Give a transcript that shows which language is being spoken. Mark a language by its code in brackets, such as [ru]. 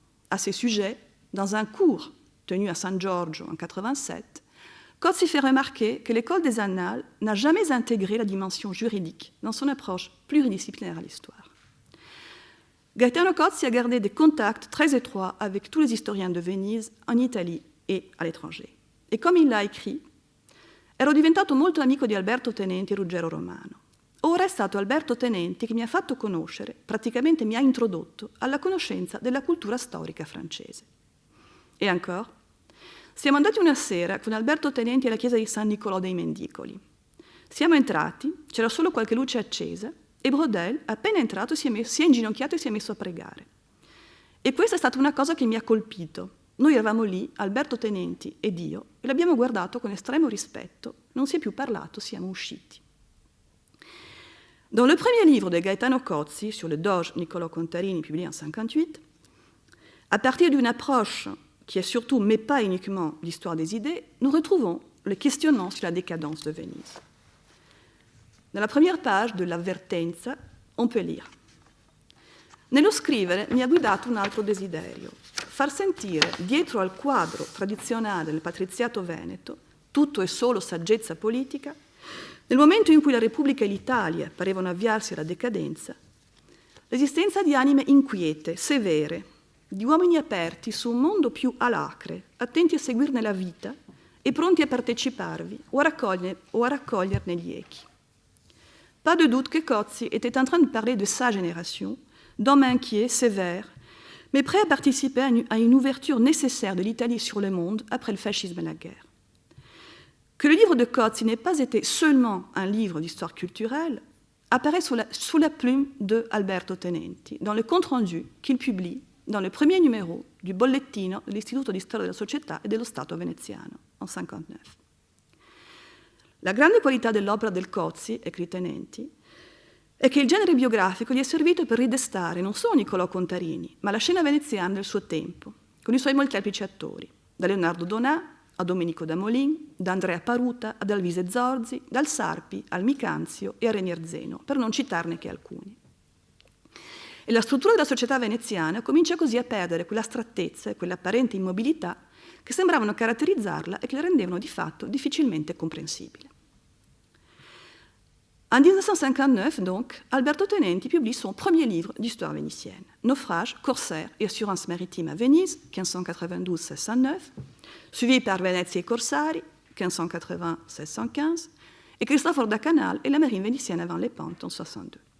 [fr] À ces sujets, dans un cours tenu à San Giorgio en 1987, Cozzi fait remarquer que l'école des annales n'a jamais intégré la dimension juridique dans son approche pluridisciplinaire à l'histoire. Gaetano Cozzi a gardé des contacts très étroits avec tous les historiens de Venise, en Italie et à l'étranger. [it] E come [fr] l'a écrit, [it] ero diventato molto amico di Alberto Tenenti e Ruggero Romano. Ora è stato Alberto Tenenti che mi ha fatto conoscere, praticamente mi ha introdotto, alla conoscenza della cultura storica francese. E ancora, siamo andati una sera con Alberto Tenenti alla chiesa di San Nicolò dei Mendicoli. Siamo entrati, c'era solo qualche luce accesa, e Brodel, appena entrato, si è inginocchiato e si è messo a pregare. E questa è stata una cosa che mi ha colpito. Noi eravamo lì, Alberto Tenenti ed io, e l'abbiamo guardato con estremo rispetto, non si è più parlato, siamo usciti. [fr] Dans le premier livre de Gaetano Cozzi, sur le doge Niccolò Contarini, publié en 1958, à partir d'une approche qui est surtout, mais pas uniquement, l'histoire des idées, nous retrouvons le questionnement sur la décadence de Venise. Dans la première page de l'Avvertenza, on peut lire: [it] Nello scrivere mi ha guidato un altro desiderio, far sentire dietro al quadro tradizionale del patriziato veneto, tutto e solo saggezza politica, nel momento in cui la Repubblica e l'Italia parevano avviarsi alla decadenza, l'esistenza di anime inquiete, severe, di uomini aperti su un mondo più alacre, attenti a seguirne la vita e pronti a parteciparvi o a raccoglierne gli echi. [fr] Pas de doute que Cozzi était en train de parler de sa génération, d'hommes inquiets, sévères, mais prêts à participer à une ouverture nécessaire de l'Italie sur le monde après le fascisme et la guerre. Que le livre de Cozzi n'ait pas été seulement un livre d'histoire culturelle apparaît sous la plume de Alberto Tenenti, dans le compte-rendu qu'il publie dans le premier numéro du Bollettino dell'Istituto di Storia della Società e dello Stato veneziano, en 1959. [it] La grande qualità dell'opera del Cozzi, [fr] écrit Tenenti, [it] è che il genere biografico gli è servito per ridestare non solo Niccolò Contarini, ma la scena veneziana del suo tempo, con i suoi molteplici attori, da Leonardo Donà a Domenico da Molin, da Andrea Paruta ad Alvise Zorzi, dal Sarpi al Micanzio e a Renier Zeno, per non citarne che alcuni. E la struttura della società veneziana comincia così a perdere quell'astrattezza e quell'apparente immobilità che sembravano caratterizzarla e che la rendevano di fatto difficilmente comprensibile. [fr] En 1959, donc, Alberto Tenenti publie son premier livre d'histoire vénitienne, Naufrage, corsaires et assurance maritime à Venise, 1592-1609, suivi par Venezia e Corsari, 1580-1615, et Cristoforo da Canal et la marine vénitienne avant les pentes, en 62.